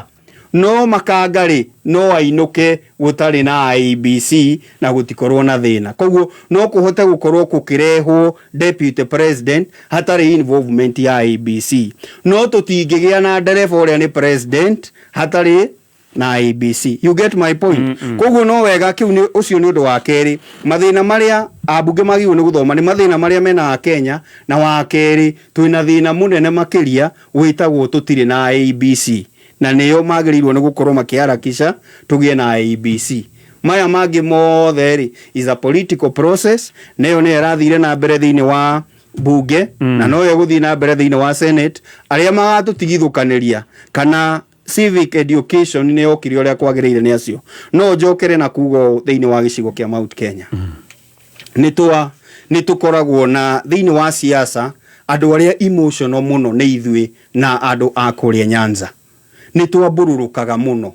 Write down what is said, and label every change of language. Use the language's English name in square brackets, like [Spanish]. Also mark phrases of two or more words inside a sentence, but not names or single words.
[Kikuyu] no makangari no ainuke gutari na ABC na gutikorwo na thina koguo no kuhote gukorwo kukirehwo [English] deputy president [Kikuyu] hatari involvement ya ABC no tutingigia na dereva uria ni president hatari na ABC [English] you get my [Kikuyu] point koguo no wega kiu ni ucio ni undu wa keri mathina maria abunge magiu ni guthoma ni mathina maria mena Kenya na wa keri twina thina munene makiria witagwo tutire na ABC na niyo magirirwo ni gukorwo makiarakisha tugie na ABC maya magi mothe ri [English] is a political process [Kikuyu] niyo ni rathire na mbere thini wa bunge na no yeguthi na mbere thini wa senate aria magatutigithukaniria kana [English] civic education [Kikuyu] ni okiri uria kwagiriire ni acio no njokere na kugo thini wa gicigo kia Mount Kenya nĩ tũkoragwo na thĩinĩ wa siasa andũ arĩa emotional mũno nĩ ithuĩ na andũ a kũrĩa Nyanza nĩ twambũrũrũkaga mũno.